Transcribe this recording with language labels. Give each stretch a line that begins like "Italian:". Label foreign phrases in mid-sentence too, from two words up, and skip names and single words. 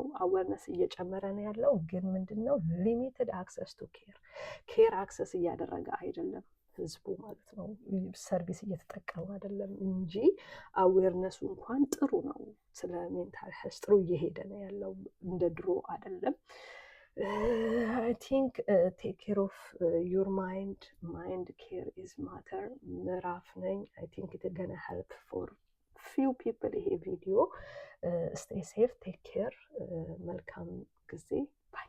Amharic: አዌርነስ እየጨመረ ነው ያለው፣ ግን ምንድነው
English: limited access to care access
Amharic: እያደረገ አይደለም ህዝቡ ማለት ነው። ሰርቪስ እየተጠቀሙ አይደለም እንጂ አዌርነሱ እንኳን ጥሩ ነው። ስለ
English: mental health
Amharic: ጥሩ እየሄደ ነው ያለው፣ እንደ ድሮ አይደለም።
English: I think take care of your mind care is matter
Amharic: ምዕራፍ ነኝ።
English: I think it's gonna help for few people
Amharic: ይሄ ቪዲዮ።
English: stay safe, take care።
Amharic: መልካም ጊዜ